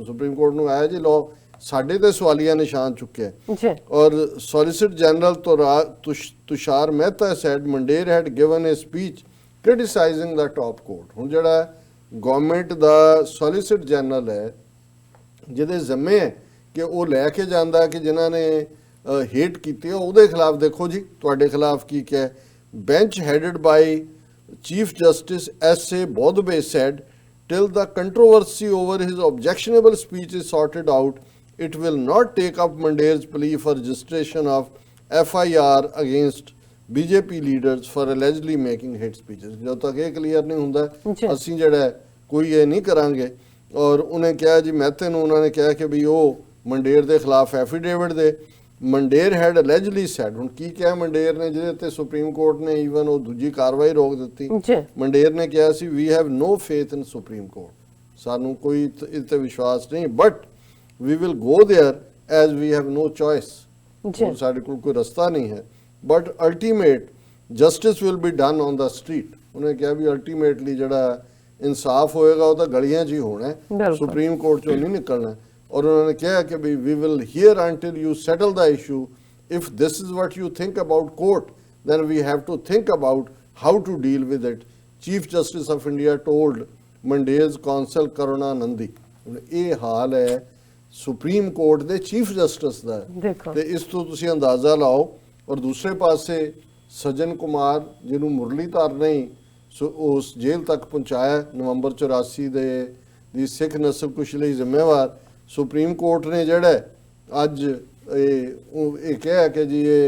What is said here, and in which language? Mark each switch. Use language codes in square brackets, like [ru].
[pa] Supreme court ਨੂੰ ਆਇਆ ਜੀ ਲੋ ਸਾਡੇ ਤੇ ਸਵਾਲੀਆ ਨਿਸ਼ਾਨ ਚੁੱਕਿਆ, ਔਰ solicitor general Tushar Mehta [en] said Mandir had given a speech criticizing the top court। [pa] ਹੁਣ ਜਿਹੜਾ ਗਵਰਨਮੈਂਟ ਦਾ ਸੋਲਿਸਿਟਰ ਜਨਰਲ ਹੈ ਜਿਹਦੇ ਜ਼ਿੰਮੇ ਹੈ ਕਿ ਉਹ ਲੈ ਕੇ ਜਾਂਦਾ ਕਿ ਜਿਨ੍ਹਾਂ ਨੇ ਹੇਟ ਕੀਤੀ ਉਹਦੇ ਖਿਲਾਫ ਦੇਖੋ ਜੀ ਤੁਹਾਡੇ ਖਿਲਾਫ ਕੀ ਕਿਹਾ। [en] Bench headed by Chief Justice S.A. Bodbe said, till the controversy over his objectionable speech is sorted out, it will not take up Mandir's plea for registration of FIR against BJP leaders for allegedly making hate speeches। [pa] ਜਦੋਂ ਤੱਕ ਇਹ clear ਨਹੀਂ ਹੁੰਦਾ ਅਸੀਂ ਜਿਹੜਾ ਕੋਈ ਇਹ ਨਹੀਂ ਕਰਾਂਗੇ। ਔਰ ਉਹਨੇ ਕਿਹਾ ਜੀ ਮਹਿਤੇ ਨੂੰ ਉਹਨਾਂ ਨੇ ਕਿਹਾ ਕਿ ਵੀ ਉਹ ਮੰਡੇਰ ਦੇ ਖਿਲਾਫ ਐਫੀਡੇਵਿਟ ਦੇ। ਮੰਡੇਰ [en] had allegedly said, [pa] ਹੁਣ ਕੀ ਕਿਹਾ ਮੰਡੇਰ ਨੇ ਜਿਹਦੇ ਤੇ ਸੁਪਰੀਮ ਕੋਰਟ ਨੇ ਈਵਨ ਉਹ ਦੂਜੀ ਕਾਰਵਾਈ ਰੋਕ ਦਿੱਤੀ। ਮੰਡੇਰ ਨੇ ਕਿਹਾ ਸੀ [en] we have no faith in supreme court, [pa] ਸਾਨੂੰ ਕੋਈ ਇਸ ਤੇ ਵਿਸ਼ਵਾਸ ਨਹੀਂ, [en] but we will go there as we have no choice, [pa] ਸਾਡੇ ਕੋਲ ਕੋਈ ਰਸਤਾ ਨਹੀਂ ਹੈ, [en] But ultimate justice will be done on the street. [pa] ਉਹਨੇ ਕਿਹਾ [en] ਵੀ ਅਲਟੀਮੇਟਲੀ ਜਿਹੜਾ [pa] ਇਨਸਾਫ ਹੋਏਗਾ ਉਹ ਤਾਂ ਗਲੀਆਂ 'ਚ ਹੀ ਹੋਣਾ ਹੈ, ਬਿਲਕੁਲ। ਸੁਪਰੀਮ ਕੋਰਟ 'ਚੋਂ ਨਹੀਂ ਨਿਕਲਣਾ। ਔਰ ਉਹਨਾਂ ਨੇ ਕਿਹਾ ਕਿ [en] We we will hear until you settle the issue, if this is what you think about court then we have to think about how to deal with it. Chief Justice of India told Monday's Consul Karuna Nandi. [pa] ਹੁਣ ਇਹ ਹਾਲ ਹੈ supreme court ਦੇ chief justice ਦਾ, ਦੇਖੋ। ਤੇ ਇਸ ਤੋਂ ਤੁਸੀਂ ਅੰਦਾਜ਼ਾ ਲਾਓ। ਔਰ ਦੂਸਰੇ ਪਾਸੇ ਸੱਜਣ ਕੁਮਾਰ ਜਿਹਨੂੰ ਮੁਰਲੀਧਰ ਨੇ ਉਸ ਜੇਲ੍ਹ ਤੱਕ ਪਹੁੰਚਾਇਆ ਨਵੰਬਰ 84 ਦੀ ਸਿੱਖ ਨਸਲਕੁਸ਼ੀ ਲਈ ਜ਼ਿੰਮੇਵਾਰ, ਸੁਪਰੀਮ ਕੋਰਟ ਨੇ ਜਿਹੜਾ ਅੱਜ ਇਹ ਕਿਹਾ ਕਿ ਜੀ